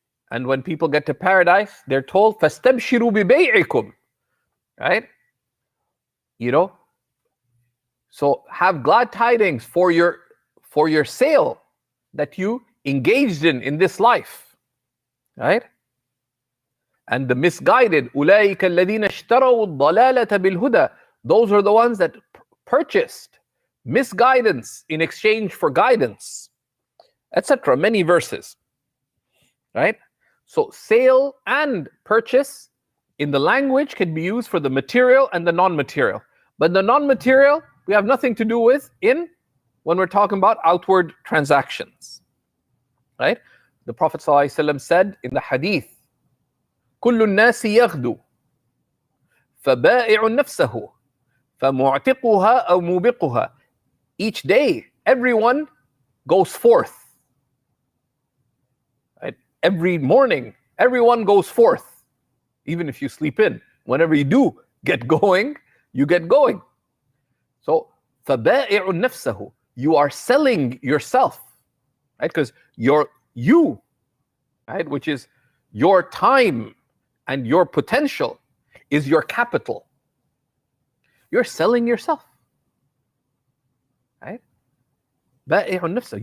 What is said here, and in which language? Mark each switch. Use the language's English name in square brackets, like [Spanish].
[English] And when people get to paradise, they're told, [Arabic] فَاسْتَبْشِرُوا بِبَيْعِكُمْ. [English] Right? So have glad tidings for your sale that you engaged in this life. Right? And the misguided, [Arabic] أُولَٰئِكَ الَّذِينَ اشْتَرَوُا الضَّلَالَةَ بِالْهُدَى. [English] Those are the ones that purchased misguidance in exchange for guidance, etc. Many verses. Right? So sale and purchase in the language can be used for the material and the non-material. But the non-material we have nothing to do with when we're talking about outward transactions. Right? The Prophet ﷺ said in the hadith, [Arabic] كل الناس يغدو فبائع نفسه فمعتقها أو موبقها. [English] Each day, everyone goes forth. Right? Every morning, everyone goes forth. Even if you sleep in, whenever you do get going, you get going. [Arabic] So, فَبَائِعُ نَفْسَهُ. [English] You are selling yourself. Right? Because you, right, which is your time and your potential, is your capital. You're selling yourself. [Arabic] Right? بَائِعُ نَفْسَهُ.